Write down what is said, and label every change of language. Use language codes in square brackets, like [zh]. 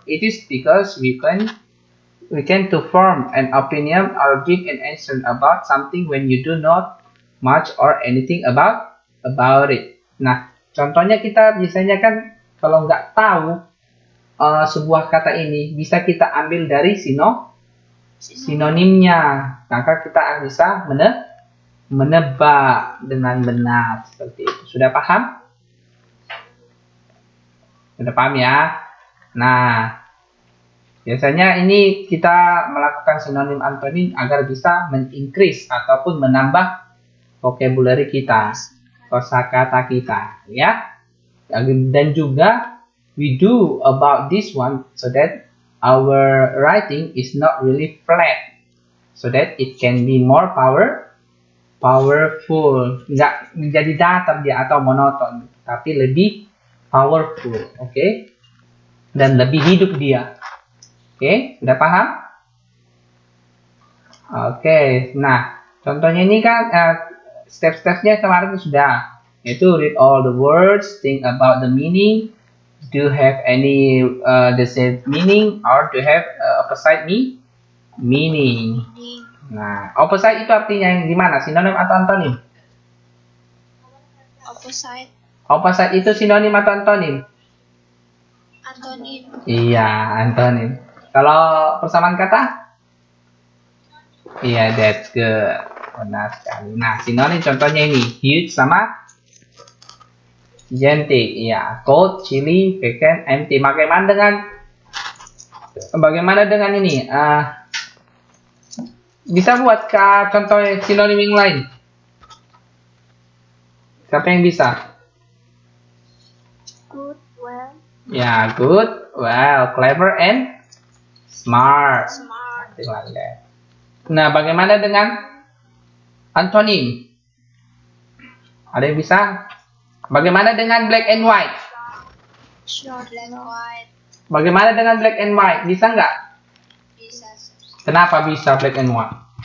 [en] It is because we can to form an opinion or give an answer about something when you do not much or anything about it. [id] Nah, contohnya kita biasanya kan kalau nggak tahu sebuah kata ini bisa kita ambil dari sinonimnya, maka kita bisa menebak dengan benar seperti itu. Sudah paham? Sudah paham ya? Nah, biasanya ini kita melakukan sinonim antonim agar bisa men-increase ataupun menambah vocabulary kita, kosakata kita, ya. Dan juga [en] we do about this one so that our writing is not really flat, so that it can be more powerful. [id] Nggak menjadi datar dia atau monoton, tapi lebih powerful, oke? Dan lebih hidup dia. Oke, sudah paham? Oke, nah contohnya ini kan step-stepnya kemarin itu sudah. [en] Yaitu read all the words, think about the meaning. Do you have any the same meaning or do you have opposite meaning? [id] Nah, opposite itu artinya yang gimana? Sinonim atau antonim? [en] Opposite. [id] Opposite itu sinonim atau antonim? Antonim. Iya, antonim. Kalau persamaan kata? Iya, [en] that's good. [id] Benar sekali. Nah, sinonim contohnya ini. [en] Huge sama gigantic. Iya, cold, chilly, vacant, empty. [id] Bagaimana dengan ini? Bisa buat contoh sinonim yang lain? Siapa yang bisa? [en] Good, well. Ya, good, well, clever, and smart. Smart. [id] Nah, bagaimana dengan antonim? Ada yang bisa? Bagaimana dengan [en] black and white? Short, black, white. [id] Bagaimana dengan [en] black and white? [id] Bisa nggak? Bisa. Kenapa bisa [en] black and white?